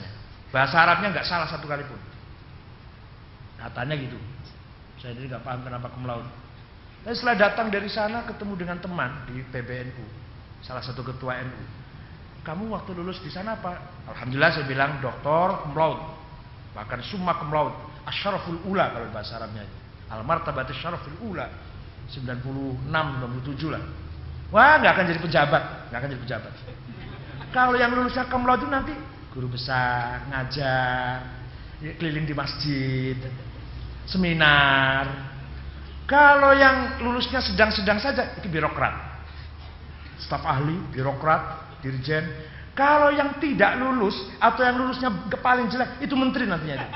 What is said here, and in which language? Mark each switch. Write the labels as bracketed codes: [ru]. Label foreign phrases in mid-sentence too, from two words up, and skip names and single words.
[id] Bahasa Arabnya nggak salah satu kali pun. Katanya gitu. Saya sendiri nggak paham kenapa ke Melaut. Dan setelah datang dari sana ketemu dengan teman di PBNU, salah satu ketua NU. Kamu waktu lulus di sana apa? Alhamdulillah saya bilang doktor [la] cum laude, [id] bahkan [la] summa cum laude, [ar] أشرف الأولى [id] kalau bahasa Arabnya. [ar] المرتبة أشرف الأولى, 96, 97 lah. [id] Wah, nggak akan jadi pejabat, Kalau yang lulusnya [la] cum laude [id] itu nanti guru besar, ngajar, keliling di masjid, seminar. Kalau yang lulusnya sedang-sedang saja itu birokrat, staf ahli, birokrat, dirjen. Kalau yang tidak lulus atau yang lulusnya paling jelek itu menteri nantinya itu.